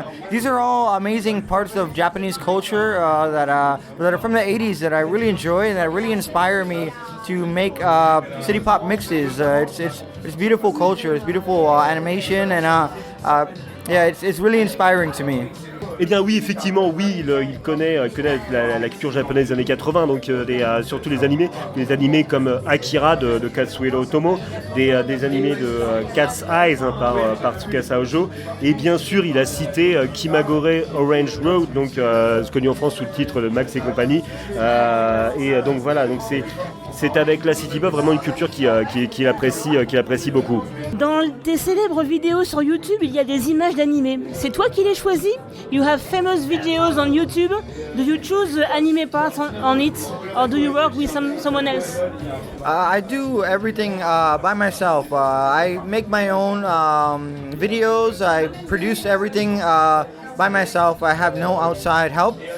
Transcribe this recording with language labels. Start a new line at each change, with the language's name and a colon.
English: These are all amazing parts of Japanese culture that are from the 80s that I really enjoy and that really inspire me to make city pop mixes. It's beautiful culture. It's beautiful animation, and it's really inspiring to me.
French: Eh bien oui, effectivement, oui, il connaît la culture japonaise des années 80, donc surtout les animés comme Akira de Katsuhiro Otomo, des animés de Cat's Eyes par Tsukasa Ojo, et bien sûr il a cité Kimagure Orange Road, donc connu en France sous le titre de Max et compagnie, et donc voilà, donc c'est avec la city pop vraiment une culture qu'il apprécie beaucoup. Dans tes célèbres vidéos sur YouTube, il y a des images d'animés. C'est toi qui les choisis?
English: You have famous videos on YouTube. Do you choose the anime part on it, or do you work with someone else? I do everything by myself. I make my own videos. I produce everything by myself. I have no outside help.